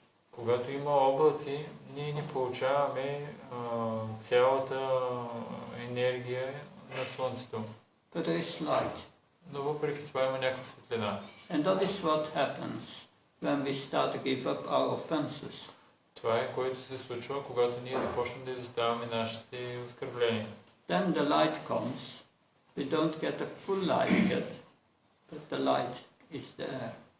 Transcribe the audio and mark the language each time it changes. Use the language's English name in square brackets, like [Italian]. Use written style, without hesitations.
[Bulgarian] Когато има облаци, ние не получаваме цялата енергия на Слънцето. [English] But there is light. [Bulgarian] Но въпреки това има някаква светлина. [English] And that is what happens when we start to give up our offenses. [Bulgarian] Това е, което се случва, когато ние започнем да изоставяме нашите оскърбления. [English] Then the light comes. We don't get the full light yet, but the light is there.